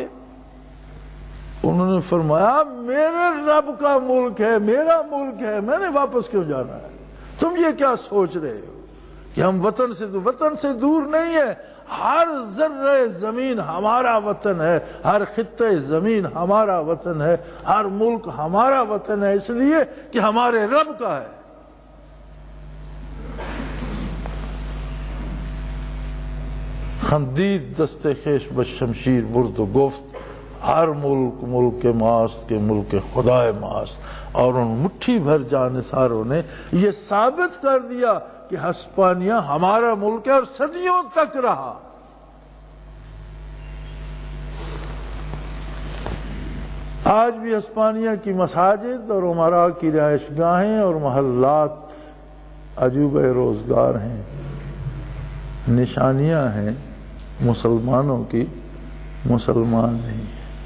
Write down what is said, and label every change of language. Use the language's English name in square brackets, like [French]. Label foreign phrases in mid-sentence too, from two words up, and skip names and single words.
[Urdu] انہوں نے فرمایا میرے رب کا ملک ہے، میرا ملک ہے، میں نے واپس کیوں جانا ہے؟ تم یہ کیا سوچ رہے ہو کہ ہم وطن سے دور نہیں ہے، ہر ذرہ زمین ہمارا وطن ہے، ہر خطہ زمین ہمارا وطن ہے، ہر ملک ہمارا وطن ہے، اس لیے کہ ہمارے رب کا ہے۔ [Persian] خندید دست خیش بس شمشیر برد و گفت ہر ملک ملک ماست کے ملک خدا ماست۔ [Urdu] اور ان مٹھی بھر جانثاروں نے یہ ثابت کر دیا کہ ہسپانیہ ہمارا ملک ہے اور صدیوں تک رہا۔ آج بھی ہسپانیہ کی مساجد اور امراء کی رہائش گاہیں اور محلات عجوبہ روزگار ہیں، نشانیاں ہیں مسلمانوں کی، مسلمان نہیں ہیں۔